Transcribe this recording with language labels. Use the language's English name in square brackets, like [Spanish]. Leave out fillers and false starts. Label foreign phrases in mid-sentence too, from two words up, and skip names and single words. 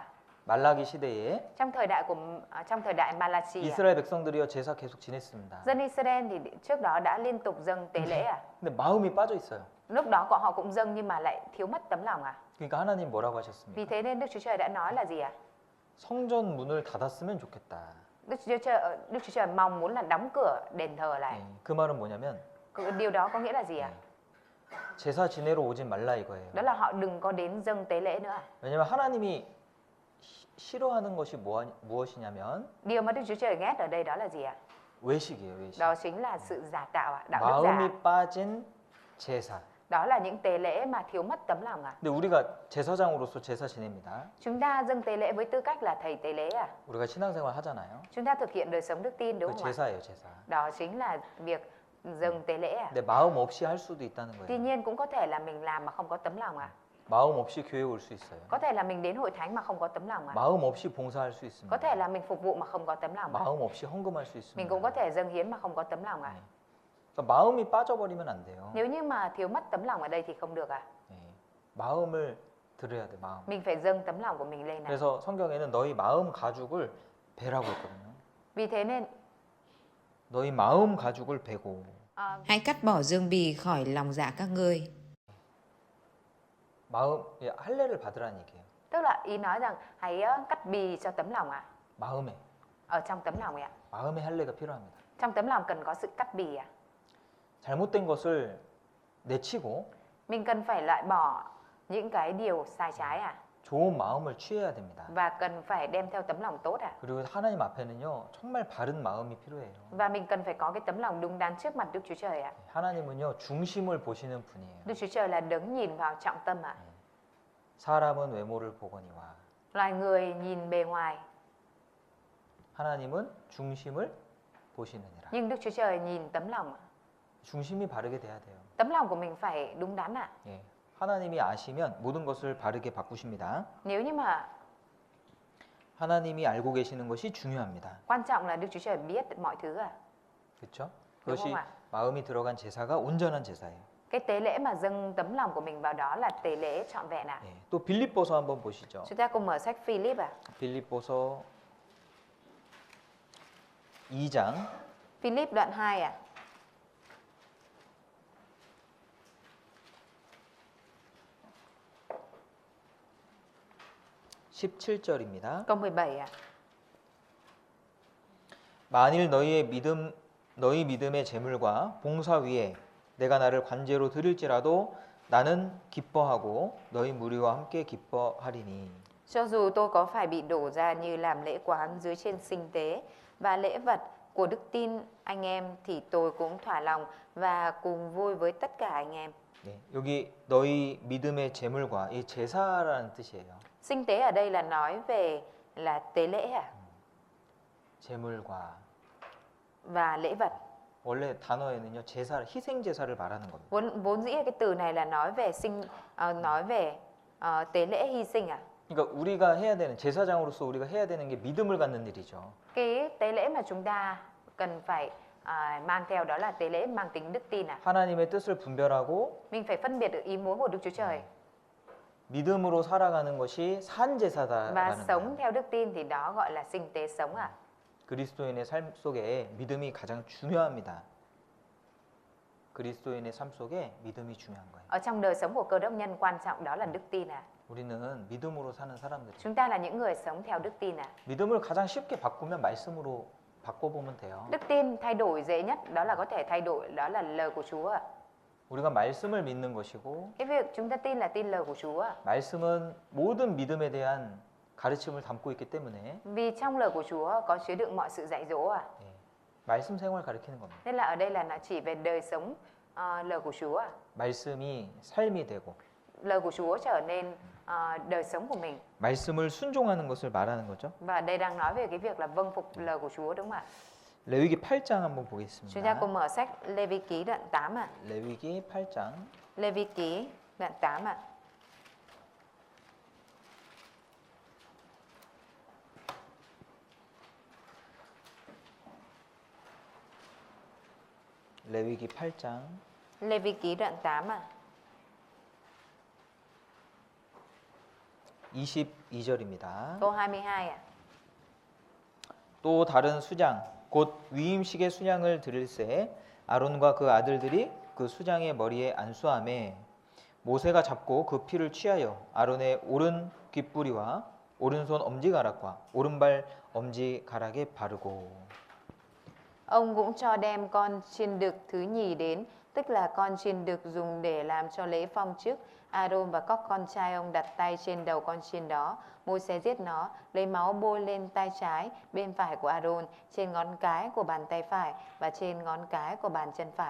[Korean] 말라기 시대에 [Vietnamese] trong thời đại Malachi [Korean] 이스라엘 백성들이요 제사 계속 지냈습니다. [Vietnamese] dân Israel thì trước đó đã liên tục dâng tế lễ [Korean] 근데 마음이 빠져 있어요. [Vietnamese] lúc đó họ cũng dâng nhưng mà lại thiếu mất tấm lòng [Korean] 그러니까 하나님 뭐라고 하셨습니까? [Vietnamese] vì thế nên Đức Chúa Trời đã nói là gì [Korean] 성전 문을 닫았으면 좋겠다. [Vietnamese] Đức Chúa Trời mong muốn là đóng cửa đền thờ lại. [Korean] 그 말은 뭐냐면 [Vietnamese] Điều đó có nghĩa là gì [Korean] 제사 지내러 오진 말라 이거예요. [Vietnamese] đó là họ đừng có đến dâng tế lễ nữa. [Korean] 왜냐면 하나님이 싫어하는 것이 무엇이냐면 [Vietnamese] Điều mà Đức Chúa Trời ghét ở đây đó là gì [Korean] 외식이에요. 외식. [Vietnamese] đó chính là sự giả tạo đạo đức giả. [Korean] 마음이 빠진 제사. [Vietnamese] Đó là những tế lễ mà thiếu mất tấm lòng [Korean] 근데 우리가 제사장으로서 제사 지냅니다. [Vietnamese] Chúng ta dâng tế lễ với tư cách là thầy tế lễ [Korean] 우리가 신앙생활 하잖아요. [Vietnamese] Chúng ta thực hiện đời sống đức tin đúng [Korean] 그 [Vietnamese] không ạ? [Korean] 제사예요, 제사. [Vietnamese] Đó chính là việc dâng tế lễ [Korean] 근데 마음 없이 할 수도 있다는 [Vietnamese] Tuy [Korean] 거예요. [Vietnamese] nhiên cũng có thể là mình làm mà không có tấm lòng [Korean] 마음 없이 교회 올 수 있어요. [Vietnamese] Có thể là mình đến hội thánh mà không có tấm lòng [Korean] 마음 없이 봉사할 수 있습니다. [Vietnamese] Có thể là mình phục vụ mà không có tấm lòng [Korean] 마음 없이 헌금할 수 있습니다. [Vietnamese] Mình cũng có thể dâng hiến mà không có tấm lòng [Korean] 그러니까 마음이 빠져버리면 안 돼요. [Vietnamese] Nếu như mà thiếu mất tấm lòng ở đây thì không được [Korean] 네. 마음을 드려야 돼, 마음. [Vietnamese] Mình phải dâng tấm lòng của mình lên [Korean] 그래서 성경에는 너희 마음 가죽을 베라고 했거든요. [Vietnamese] Vì thế nên [Korean] 너희 마음 가죽을 베고. [Vietnamese] Hãy cắt bỏ dương bì khỏi lòng dạ các ngươi. [Korean] 마음 할례를 받으라는 얘기예요. [Vietnamese] Tức là ý nói rằng hãy cắt bì cho tấm lòng [Korean] 마음에. [Vietnamese] Ở trong tấm lòng [Korean] 마음의 할례가 필요합니다. [Vietnamese] Trong tấm lòng cần có sự cắt bì [Korean] 잘못된 것을 내치고 [Vietnamese] Mình cần phải loại bỏ những cái điều sai trái [Korean] 좋은 마음을 취해야 됩니다. [Vietnamese] Và cần phải đem theo tấm lòng tốt [Korean] 그리고 하나님 앞에는요 정말 바른 마음이 필요해요. [Vietnamese] Và mình cần phải có cái tấm lòng đúng đắn trước mặt Đức Chúa Trời [Korean] 하나님은요 중심을 보시는 분이에요. [Vietnamese] Đức Chúa Trời là đấng nhìn vào trọng tâm [Korean] 사람은 외모를 보거니와 [Vietnamese] Loài người nhìn bề ngoài [Korean] 하나님은 중심을 보시느니라. [Vietnamese] Nhưng Đức Chúa Trời nhìn tấm lòng [Korean] 중심이 바르게 돼야 돼요. [Vietnamese] Tấm lòng của mình phải đúng đắn [Korean] 예. 하나님이 아시면 모든 것을 바르게 바꾸십니다. [Vietnamese] Nếu như mà [Korean] 하나님이 알고 계시는 것이 중요합니다. [Vietnamese] quan trọng là Đức Chúa Trời biết mọi thứ [Korean] 그렇죠? [Vietnamese] đúng [Korean] 그것이 [Vietnamese] không ạ? [Korean] 마음이 들어간 제사가 온전한 제사예요. [Vietnamese] Cái tế lễ mà dâng tấm lòng của mình vào đó là tế lễ trọn vẹn [Korean] 예. 또 빌립보서 한번 보시죠. [Vietnamese] Chúng ta cùng mở sách Philip [Korean] 빌립보서 2장 [Vietnamese] Philip đoạn 2 [Korean] 17절입니다. [Vietnamese] câu 17 [Korean] 만일 너희 믿음의 재물과 봉사 위에 내가 나를 관제로 드릴지라도 나는 기뻐하고 너희 무리와 함께 기뻐하리니. [Vietnamese] Cho dù tôi có phải bị đổ ra như làm lễ quán dưới trên sinh tế và lễ vật của đức tin anh em thì tôi cũng thỏa lòng và cùng vui với tất cả anh em. [Korean] 네, 여기 너희 믿음의 재물과 이 제사라는 뜻이에요. [Vietnamese] Sinh tế ở đây là nói về là tế lễ [Korean] 재물과 [Vietnamese] và lễ vật. [Korean] 원래 단어에는요 제사 희생 제사를 말하는 겁니다. [Vietnamese] Vốn dĩ cái từ này là nói về tế lễ hy sinh [Korean] 그러니까 우리가 해야 되는 제사장으로서 우리가 해야 되는 게 믿음을 갖는 일이죠. [Vietnamese] Cái tế lễ mà chúng ta cần phải mang theo đó là tế lễ mang tính đức tin [Korean] 하나님의 뜻을 분별하고 [Vietnamese] Mình phải phân biệt được ý muốn của Đức Chúa Trời [Korean] 믿음으로 살아가는 것이 산 [Vietnamese] và [Korean] 제사다라는 [Vietnamese] sống [Korean] 거예요. [Vietnamese] theo đức tin thì đó gọi là sinh tế sống [Korean] 그리스도인의 삶 속에 믿음이 가장 중요합니다. 그리스도인의 삶 속에 믿음이 중요한 거예요. [Vietnamese] Ở trong đời sống của Cơ Đốc nhân quan trọng đó là đức tin [Korean] 우리는 믿음으로 사는 사람들이에요. [Vietnamese] Chúng ta là những người sống theo đức tin [Korean] 믿음을 가장 쉽게 바꾸면 말씀으로 바꿔보면 돼요. [Vietnamese] Đức tin thay đổi dễ nhất đó là có thể thay đổi đó là lời của Chúa [Korean] 우리가 말씀을 믿는 것이고 [Vietnamese] Cái việc chúng ta tin là tin lời của Chúa [Korean] 말씀은 모든 믿음에 대한 가르침을 담고 있기 때문에 [Vietnamese] Vì trong lời của Chúa có chứa đựng mọi sự dạy dỗ [Korean] 말씀 생활 가르치는 겁니다. [Vietnamese] Nên là ở đây là nó chỉ về đời sống lời của Chúa [Korean] 말씀이 삶이 되고 [Vietnamese] lời của Chúa trở nên đời sống của mình. [Korean] 말씀을 순종하는 것을 말하는 거죠. [Vietnamese] Và đây đang nói về cái việc là vâng phục lời của Chúa, đúng không ạ? [Korean] 레위기 8장 한번 [Vietnamese] Chúng ta [Korean] 보겠습니다. [Vietnamese] cùng mở sách Lê Vi Ký đoạn 8 ạ. [Korean] 레위기 8장 [Vietnamese] Lê Vi Ký đoạn 8 ạ. [Korean] 레위기 8장 [Vietnamese] Lê Vi Ký đoạn 8 ạ. [Korean] 22절입니다. [Vietnamese] Câu 22 ạ. [Korean] 또 다른 수장 곧 위임식의 수냥을 드릴새 아론과 그 아들들이 그 수장의 머리에 안수하매 모세가 잡고 그 피를 취하여 아론의 오른 귓뿌리와 오른손 엄지가락과 오른발 엄지가락에 바르고 [Vietnamese] Ông cũng cho đem con chiên đực thứ nhì đến, tức là con chiên đực dùng để làm cho lễ phong chức. Aaron và các con trai ông đặt tay trên đầu con chiên đó. Môi-se giết nó, lấy máu bôi lên tay trái, bên phải của Aaron, trên ngón cái của bàn tay phải và trên ngón cái của bàn chân phải.